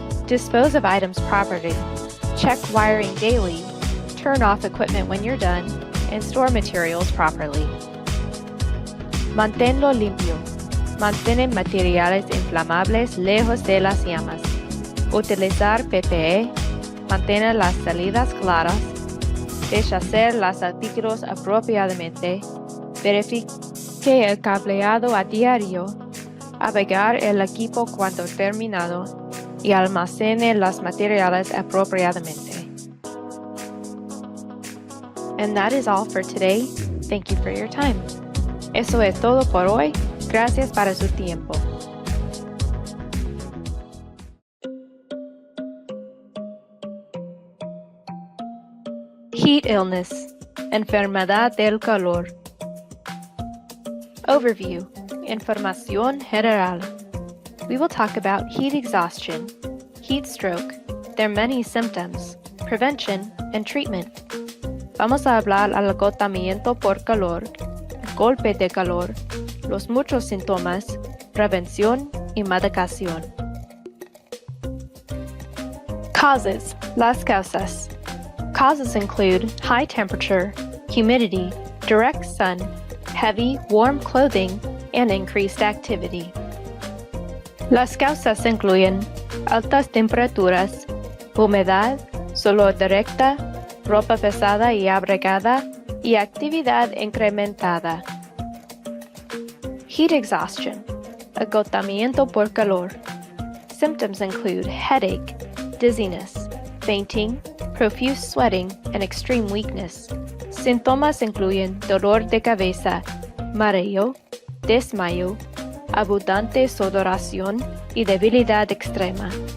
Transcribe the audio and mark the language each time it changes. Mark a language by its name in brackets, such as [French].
[English] Dispose of items properly. Check wiring daily. Turn off equipment when you're done. And store materials properly. Manténlo limpio. [Spanish] Mantén materiales inflamables lejos de las llamas. Utilizar PPE. Mantener las salidas claras. Deshacer los artículos apropiadamente. Verifique el cableado a diario. Apagar el equipo cuando terminado. Y almacene los materiales apropiadamente. [English] And that is all for today. Thank you for your time. Eso es todo por hoy. Gracias para su tiempo. [Spanish] Heat illness, enfermedad del calor. Overview, información general. [English] We will talk about heat exhaustion, heat stroke, their many symptoms, prevention, and treatment. [Spanish] Vamos a hablar al agotamiento por calor, el golpe de calor, los muchos síntomas, prevención y medicación. Causes, las causas. [English] Causes include high temperature, humidity, direct sun, heavy, warm clothing, and increased activity. [Spanish] Las causas incluyen altas temperaturas, humedad, sol directa, ropa pesada y abrigada, y actividad incrementada. Heat exhaustion, agotamiento por calor. [English] Symptoms include headache, dizziness, fainting, profuse sweating, and extreme weakness. [Spanish] Síntomas incluyen dolor de cabeza, mareo, desmayo, abundante sudoración y debilidad extrema.